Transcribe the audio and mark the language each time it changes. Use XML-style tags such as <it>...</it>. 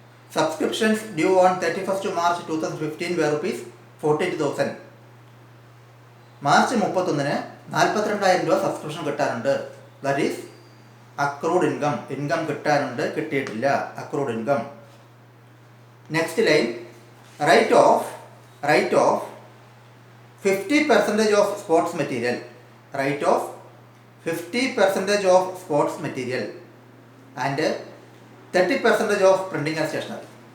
<en>Subscriptions due on 31st March 2015 were rupees 42,000.</en> <ml>March 31-ന് 42,000 രൂപ subscription കിട്ടാനുണ്ട്.</ml> <en>that is accrued income</en> <ml>കിട്ടാനുണ്ട്, കിട്ടിയിട്ടില്ല. Accrued income.</ml> <en>Next line, write off 50% of sports material. Write off 50% of sports material and 30% of printing and stationery.</en>